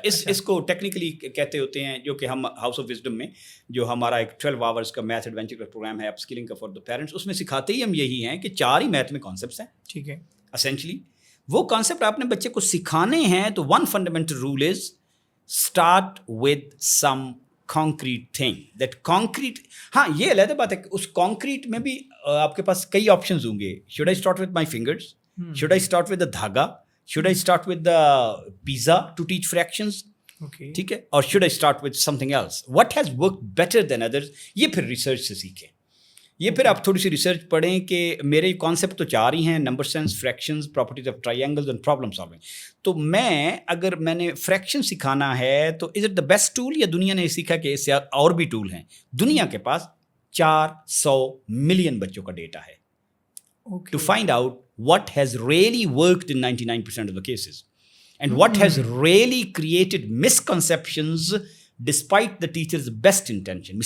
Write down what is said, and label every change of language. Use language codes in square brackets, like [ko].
[ur] اس کو ٹیکنیکلی کہتے ہوتے ہیں, جو کہ ہم ہاؤس آف وزڈم میں جو ہمارا ایک 12 آورس کا میتھ ایڈونچر کا پروگرام ہے اپ اسکلنگ کا فار دا پیرنٹس, اس میں سکھاتے ہی ہم یہی ہیں کہ 4 ہی میتھ میں کانسیپٹس ہیں. ٹھیک ہے, اسینشلی وہ کانسیپٹ آپ نے بچے کو سکھانے ہیں تو [en] One fundamental rule is start with some concrete thing. that concrete, [ur] ہاں یہ علیحدہ بات ہے کہ اس concrete میں بھی آپ کے پاس کئی آپشنز ہوں گے. [en] should I start with my fingers? should I start with the dhaga? should I start with the pizza to teach fractions? [ur] ٹھیک ہے, اور [en] should I start with something else? what has worked better than others? [ur] یہ پھر research سے سیکھیں. یہ پھر آپ تھوڑی سی ریسرچ پڑھیں کہ میرے کانسیپٹ تو 4 ہی ہیں, number sense, fractions, properties of try angles and problem solving. تو اگر میں نے فریکشن سکھانا ہے تو [en] is it the best tool, [ur] یا دنیا نے سیکھا کہ اس سے اور بھی ٹول ہیں؟ دنیا کے پاس [en] 400 million بچوں کا data ہے to find out what has really worked in 99% of the cases and what has really created misconceptions despite the teachers best intention.